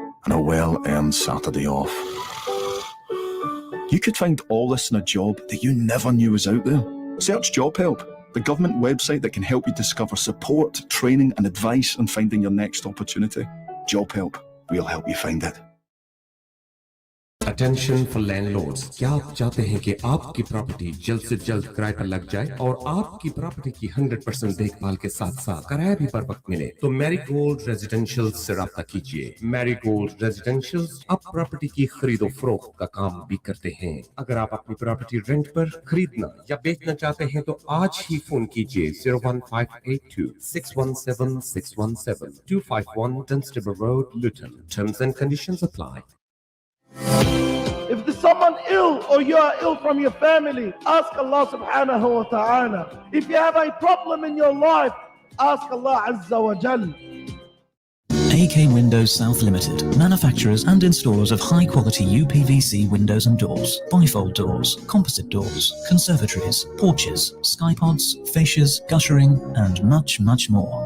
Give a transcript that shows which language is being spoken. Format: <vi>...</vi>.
<en>And a well-earned Saturday off. You could find all this in a job that you never knew was out there. Search Job Help, the government website that can help you discover support, training and advice on finding your next opportunity. Job Help, we'll help you find it. Attention for landlords.</en> <hi>क्या आप चाहते हैं कि आपकी property जल्द से जल्द किराए पर लग जाए और आपकी प्रॉपर्टी की 100% देखभाल के साथ साथ किराया भी पर वक्त मिले? तो मैरीगोल्ड रेजिडेंशियल्स से राब्ता कीजिए। मैरीगोल्ड रेजिडेंशियल्स अब प्रॉपर्टी की खरीदो फरोख्त का काम भी करते हैं। अगर आप अपनी प्रॉपर्टी रेंट पर खरीदना या बेचना चाहते हैं तो आज ही फोन कीजिए 01582 617 617 251 Dunstable Road, Luton.</hi> <en>Terms and conditions apply. If there's someone ill or you are ill from your family, ask Allah subhanahu wa ta'ala. If you have a problem in your life, ask Allah Azza wa Jal. AK Windows South Limited, manufacturers and installers of high-quality UPVC windows and doors, bifold doors, composite doors, conservatories, porches, skypods, fascias, guttering, and much, much more.</en>